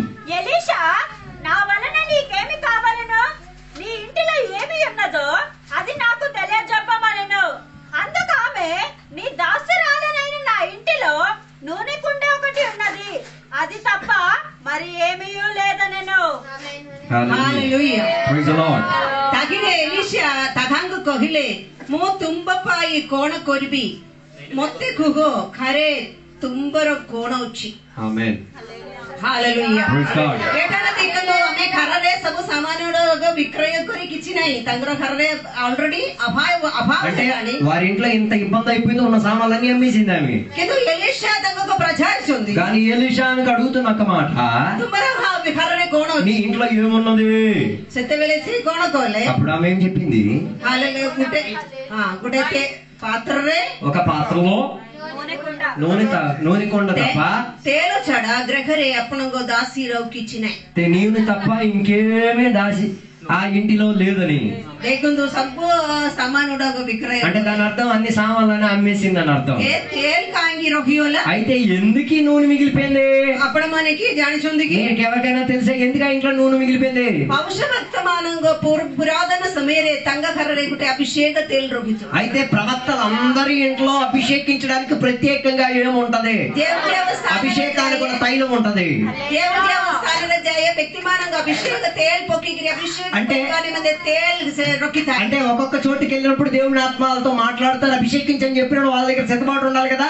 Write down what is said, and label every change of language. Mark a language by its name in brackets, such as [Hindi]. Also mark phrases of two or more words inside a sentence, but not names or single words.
[Telugu] ఎలీషా, నా వలన నీకేమి కావాలనో, నీ ఇంటిలో ఏమి ఉన్నదో అది నాకు తెలియజెప్పమనెను. అందుకు ఆమె, నీ దాసురాలనైన నా ఇంటిలో నూనె కుండ ఒకటి ఉన్నది, అది తప్ప మరి ఏమీ లేదనెను. [English] Hallelujah. Praise the Lord. [Odia] ତାକିରେ ଏଲିଶା ତାହାଙ୍କୁ କହିଲେ, ମୁଁ ତୁମ୍ଭ ପାଇଁ କଣ କରିବି? ମୋତେ କୁହ, ଖାରେ ତୁମ୍ଭର କଣ ଅଛି? [English] Amen. Hallelujah. Praise God. [Odia] ଏଠାରେ ଦେଖନ୍ତୁ, ଆମେ ଘରରେ ସବୁ ସାମାନ ବିକ୍ରୟ କରି କିଛି ନାହିଁ, ତାଙ୍କର ଘରରେ ଅଲରେଡି ଅଭାବ [Telugu] అంటే [Odia] ହେଲାଣି, [Telugu] వారి ఇంట్లో ఇంత ఇబ్బంది అయిపోయింది, ఉన్న సామాన్లన్నీ అమ్మేసింది ఆమె. [Odia] କିନ୍ତୁ ଏଲିଶା ତାଙ୍କ ప్రజాయిଛନ୍ତି. [Telugu] కానీ ఎలీషానికి అడుగుతున్న ఒక మాట, [Odia] ତୁମର ଘରରେ କଣ [Telugu] నీ [Odia] ଅଛି? [Telugu] ఇంట్లో ఏమున్నది? [Odia] ସେତେବେଳେ ସେ କଣ କହିଲେ? [Telugu] అప్పుడు ఆమె ఏం చెప్పింది? [Odia] ଗୋଟେ ପାତ୍ରରେ [Telugu] ఒక పాత్రలో నూనె కొండ తప్ప, [Odia] ତେଲ ଛଡା ଗୃହରେ ଆପଣଙ୍କ ଦାସୀର କିଛି ନାହିଁ. [Telugu] నూనె తప్ప ఇంకేమీ దాసి ఆ ఇంటిలో లేదని. [Odia] ଦେଖନ୍ତୁ, ସବୁ ସାମାନ ଗୁଡାକ ବିକ୍ରୟ, [Telugu] అంటే దాని అర్థం అన్ని సామాన్లని అమ్మేసింది అని అర్థం. [Odia] ଏ ତେଲ କାହିଁକି ରହିଗଲା? [Telugu] అయితే ఎందుకు ఈ నూనె మిగిలిపోయింది? [Odia] ଆପଣ ମାନେ କି ଜାଣିଛନ୍ତି କି? [Telugu] నీకు ఎవరికైనా తెలిసే ఎందుకు ఆ ఇంట్లో నూనె మిగిలిపోయింది? [Odia] భవిష్యత్తు ପ୍ରବକ୍ତାମାନଙ୍କ ପୁରାତନ ସମୟରେ ତାଙ୍କ ଘରରେ ଗୋଟେ ଅଭିଷେକ ତେଲ ରଖିଛୁ। [Telugu] అయితే ప్రవక్తలందరి ఇంట్లో అభిషేకించడానికి ప్రత్యేకంగా ఏముంటది? అభిషేకానికి కూడా తైలం ఉంటది. అంటే ఒక్కొక్క చోటుకి వెళ్ళినప్పుడు దేవుని ఆత్మలతో మాట్లాడతారు, అభిషేకించని చెప్పినప్పుడు వాళ్ళ దగ్గర సిద్ధపాటు ఉండాలి కదా.